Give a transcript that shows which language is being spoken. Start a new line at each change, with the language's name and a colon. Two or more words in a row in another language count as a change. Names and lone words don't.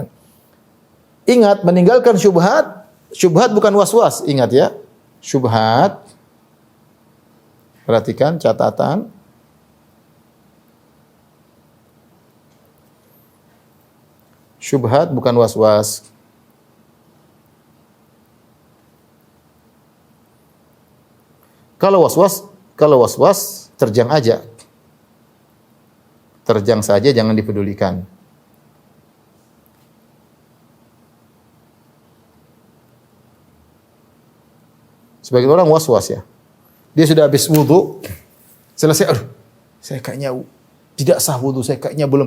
Indonesian: Ingat, meninggalkan syubhat, syubhat bukan was-was, ingat ya. Syubhat, perhatikan catatan. Syubhat bukan was-was. Kalau was-was terjang aja. Terjang saja, jangan dipedulikan. Sebagian orang was-was ya. Dia sudah habis wudu, selesai, aduh, saya kayaknya tidak sah wudu, saya kayaknya belum.